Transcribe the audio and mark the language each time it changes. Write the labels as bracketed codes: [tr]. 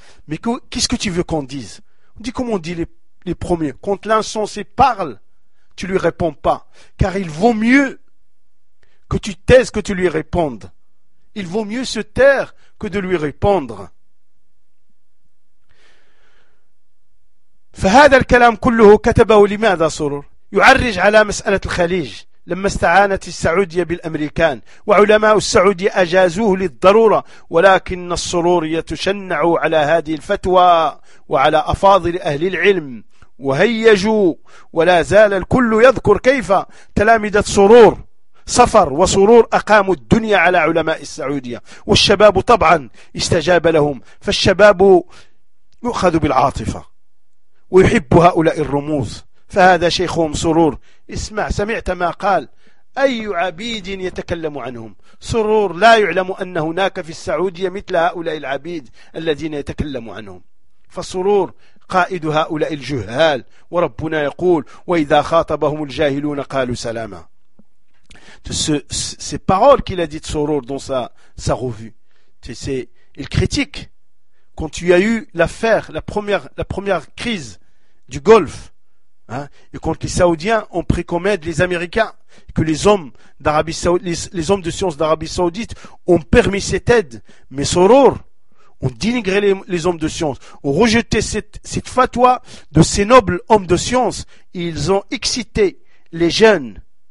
[fr] Mais qu'est-ce que tu veux qu'on dise? On dit comment on dit les premiers. Quand l'insensé parle, tu lui réponds pas, car il vaut mieux que tu taises que tu lui répondes. Il vaut mieux se taire que de lui répondre. [ar] فهذا الكلام كله كتبه لماذا سرور؟ يعرج على مسألة الخليج لما استعانت السعودية بالأمريكان وعلماء السعودية أجازوه للضرورة، ولكن السرور يتشنع على هذه الفتوى وعلى أفاضل أهل العلم وهيجوا، ولا زال الكل يذكر كيف تلامذة سرور صفر وسرور أقاموا الدنيا على علماء السعودية، والشباب طبعا استجاب لهم، فالشباب يؤخذ بالعاطفة ويحب هؤلاء الرموز. فهذا شيخهم سرور، اسمع، سمعت ما قال؟ أي عبيد يتكلم عنهم؟ سرور لا يعلم أن هناك في السعودية مثل هؤلاء العبيد الذين يتكلم عنهم. فسرور قائد هؤلاء الجهال، وربنا يقول وإذا خاطبهم الجاهلون قالوا سلاما. [fr] ces paroles qu'il a dit de سرور dans sa revue, c'est il critique. Quand tu as eu l'affaire, la première crise du Golfe, hein, et quand les Saoudiens ont pris comme aide les Américains, que les hommes d'Arabie Saoudite, les hommes de science d'Arabie Saoudite ont permis cette aide, mais Soror ont dénigré les hommes de science, ont rejeté cette fatwa de ces nobles hommes de science, et ils ont excité les jeunes.